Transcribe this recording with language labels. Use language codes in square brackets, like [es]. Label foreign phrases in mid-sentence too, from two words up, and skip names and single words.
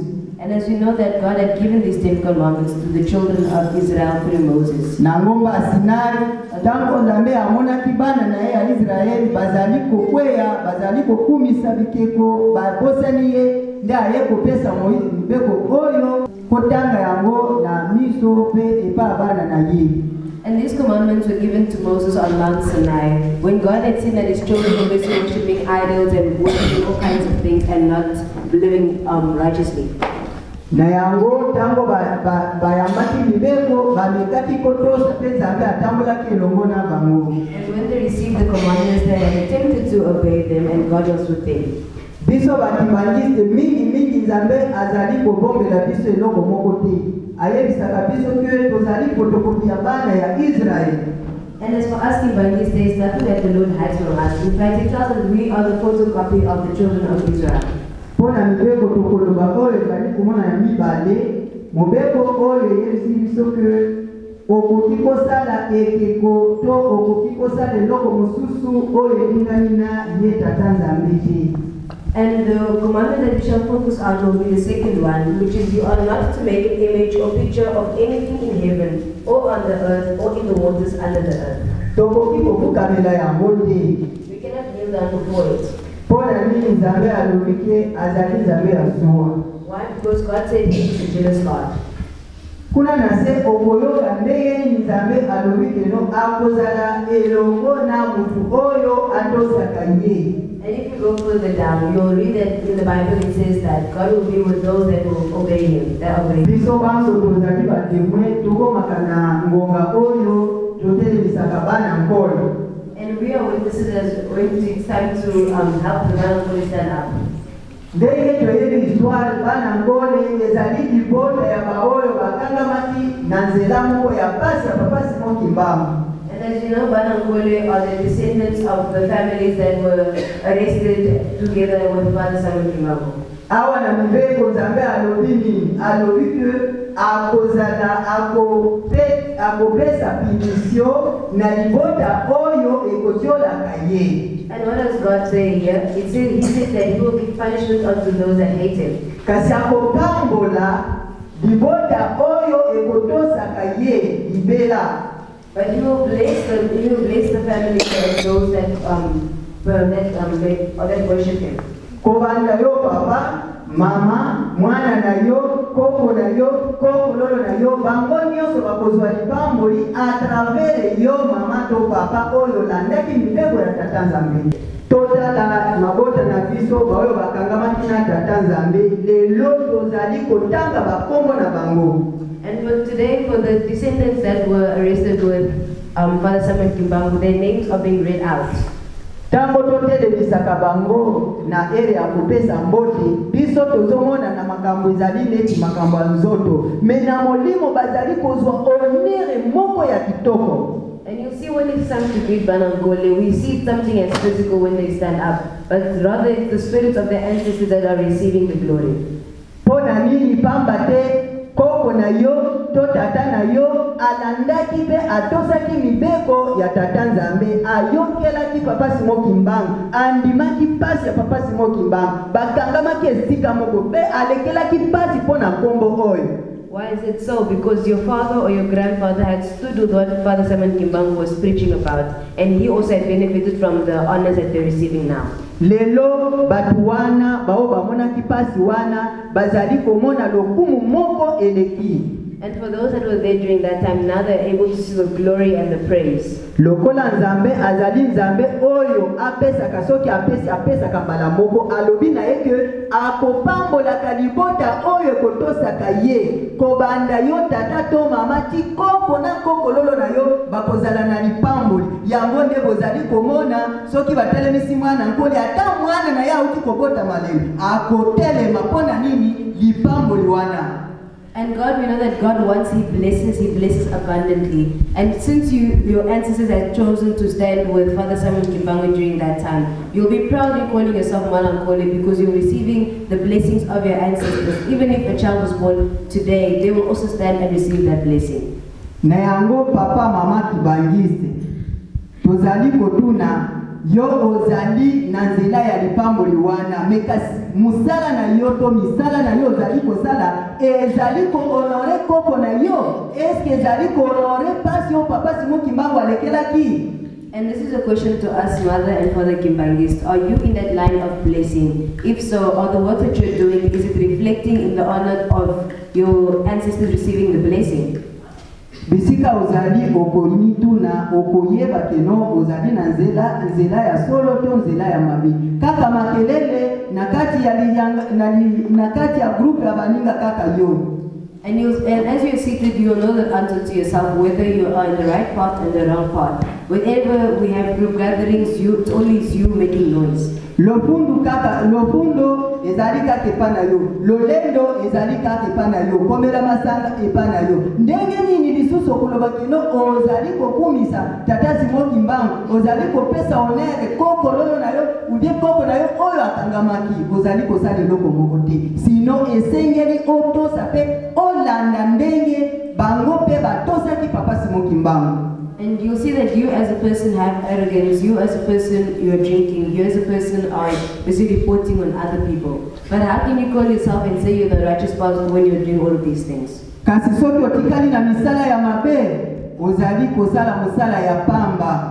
[en] And as we know that God had given these 10 commandments to the children of Israel through Moses. [ln] Na ngomba Sinai, tango nzambe amonaki bana na ye ya Israeli bazali kokweya, bazali kokumisa bikeko, babosani ye nde aye kopesa Moïse mibeko oyo kotanga yango na miso pe epa bana na ye. [en] And these commandments were given to Moses on Mount Sinai, when God had seen that his children were busy worshipping idols and worshipping all kinds of things and not living righteously. [ln] Na yango tango bayamaki mibeko bamekaki kotosa pe nzambe atambulaki elongo na bango. [en] And when they received the commandments, they had attempted to obey them, and God was with them. [ln] biso bakibangiste mingi nzambe azali kobombela biso eloko moko te. Ayebisaka biso ke tozali fotokopi ya bana ya Israel. [en] And as for us Kibangis, there is nothing that the Lord hides from us. In fact, it tells us we are the photocopy of the children of Israel. [ln] Pona mibeko tokoloba oyo ezali komona ya mibale, mobeko oyo eyebisi biso ke okoki kosala ekeko to okoki kosala eloko mosusu oyo elingani na ye tata nzambe te. [en] And the commandment that we shall focus on will be the second one, which is you are not to make an image or picture of anything in heaven, or on the earth, or in the waters under the earth. [ln] Tokoki kofukamela yango te. [en] We cannot kneel down before it. [ln] Pona nini nzambe alobike azali nzambe ya zuwa. [en] Why? Because God said he is a jealous God. [ln] Kuna nase okoyoka ndenge nzambe alobike no akozala elongo na mutu oyo atosaka ye. [en] And if you go further down, you'll read that in the Bible it says that God will be with those that will obey Him, that obey Him. [ln] Biso banso tozali batemwe tukomaka na ngonga oyo totelemisaka bana nkolo. [en] And we are witnesses as when it's time to help the man who stand up. [ln] Ndenge toyebi histoire bana nkole ezali libota ya baoyo bakangamaki na nzela moko ya pasi ya papasi moki mbamu. [en] And as you know, Banangole are the descendants of the families that were arrested together with Father Samuel Kimbangu. [ln] Awa na mibeko nzambe alobini alobike akozala akopesa punition na libota oyo ekotiolaka ye. [en] And what does God say here? He said that He will give punishment unto those that hate Him. [ln] Kasi akopambola libota oyo ekotosaka ye libela. [en] But He will bless the family of those that worship Him. [ln] Kobanda yo papa, mama, mwana na yo, koko na yo, koko lolo na yo, bango nyonso bakozwa libamboli [fr] a travers [ln] yo mama to papa oyo landaki mibeko ya tata nzambe. Totala mabota na biso baoyo bakangamaki na tata nzambe, lelo tozali kotanga bakombo na bango. [en] And for today, for the descendants that were arrested with Father Samuel Kimbangu, their names are being read out. [ln] Tango totelemisaka bango na ere ya kopesa mbote, biso tozomona na makambo ezali neti makambo ya nzoto, me na molimo bazali kozwa honere moko ya kitoko. [en] And you see when it's time to greet Banangole, we see something as physical when they stand up, but rather it's the spirits of their ancestors that are receiving the glory. [ln] Pona nini pamba te koko na yo to tata na yo alandaki pe atosaki mibeko ya tata nzambe, ayokelaki papa simoki mbangu, andimaki pasi ya papa simoki mbangu, bakangamaki esika moko pe alekelaki pasi pona kombo oyo. [en] Why is it so? Because your father or your grandfather had stood with what Father Samuel Kimbangu was preaching about, and he also had benefited from the honors that they're receiving now. [ln] Lelo batu wana bao bamona kipasi wana bazali komona lokumu moko eleki. [en] And for those that were there during that time, now they're able to see the glory and the praise. [ln] Lokola nzambe azali nzambe oyo apesa kasoki apesa kambala moko alobi na eke akopambola kalibota oyo kotosaka ye kobanda yo tata to mama ti koko na koko lolo na yo bakozala na lipamboli yango nde bozali komona soki batelemisi mwana nkoli ata mwana na ya uti kobota malemu akotelema pona nini lipamboli wana. [en] And God, we know that God, once He blesses abundantly. And since your ancestors had chosen to stand with Father Samuel Kimbangu during that time, you'll be proudly calling yourself Mwanankole because you're receiving the blessings of your ancestors. Even if a child was born today, they will also stand and receive that blessing. [ln] Na yango papa mama Kibangiste, tozali kotuna yo ozali na nzela ya lipamboli wana mekasi musala na yo to misala na yo ozali kosala ezali ko honore koko na yo eske ezali ko honore pasi yo papa Simon Kimbangu alekelaki. [en] And this is a question to us, Mother and Father Kimbangist. Are you in that line of blessing? If so, are the work that you're doing, is it reflecting in the honor of your ancestors receiving the blessing? [ln] Bisika ozali okonitu na okoyeba keno ozali na nzela ya solo to nzela ya mabi. Kaka makelele na kati ya group ya baninga kaka yo. [en] And as you are seated, you will know that unto yourself whether you are in the right path and the wrong path. Whenever we have group gatherings, it's only you making noise. [ln] Lofundo ezali kaka epana yo, lolendo ezali kaka epana yo, komela masanga epana yo. Ndenge nini lisusu okuloba kino ozali kokumisa tata Simon Kimbangu, ozali kopesa honere koko lolo na yo, ubie koko na yo oyo akangamaki, ozali kosala eloko moko te. Sino esengeli otosa pe olanda ndenge bango pe batosaki papa Simon Kimbangu. [en] And you'll see that you as a person have arrogance, you as a person you are drinking, you as a person are busy reporting on other people. But how can you call yourself and say you're the righteous person when you're doing all of these things? [ln] Kasi soki otikali na misala ya mabe, ozali kosala musala ya pamba.